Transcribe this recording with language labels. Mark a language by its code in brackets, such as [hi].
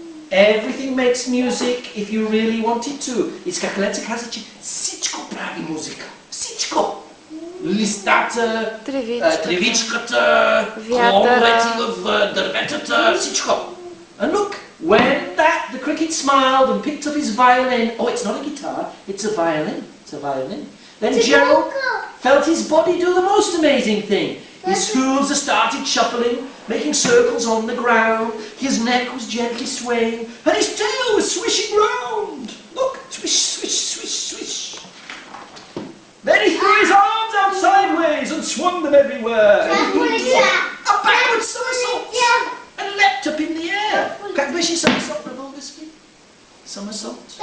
[en] Everything makes music if you really want it to. [bg] Искахлеца каза, че всичко прави музика. Всичко. Листата, тревичката, клоновете в дърветата, всичко. [en] And look, when the cricket smiled and picked up his violin, oh, it's not a guitar, it's a violin, it's a violin. Then Gerald felt his body do the most amazing thing. His hooves started shuffling, making circles on the ground. His neck was gently swaying, and his tail was swishing round. Look, swish, swish, swish, swish. Then he threw his arms out sideways and swung them everywhere. And he did a backward somersault and leapt up in the air. [bg] Как беше somersault на български? Somersault?